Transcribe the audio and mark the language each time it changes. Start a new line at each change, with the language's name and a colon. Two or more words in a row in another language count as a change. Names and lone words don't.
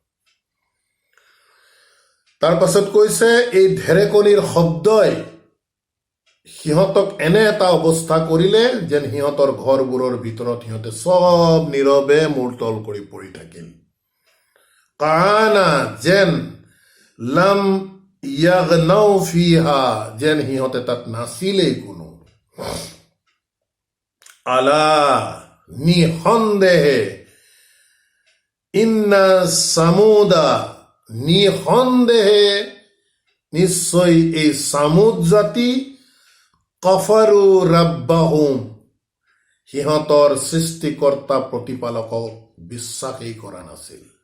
Assamese: তাৰ পাছত কৈছে এই ঢেৰেকনিৰ শব্দই সিহঁতক এনে এটা অৱস্থা কৰিলে যেন সিহঁতৰ ঘৰবোৰৰ ভিতৰত সিহঁতে চব নীৰৱে মূৰ তল কৰি পৰি থাকিল। কানা যেন
Arabic: لم يغنوا فيها
Assamese: যেন সিহঁতে তাত নাছিলেই কোনো। আলা নিঃসন্দেহে
Arabic: إن ثمود
Assamese: নিঃসন্দেহে নিশ্চয় এই সামুদ জাতি
Arabic: كفروا ربهم
Assamese: সিহঁতৰ সৃষ্টিকৰ্তা প্ৰতিপালকক বিশ্বাসেই কৰা নাছিল।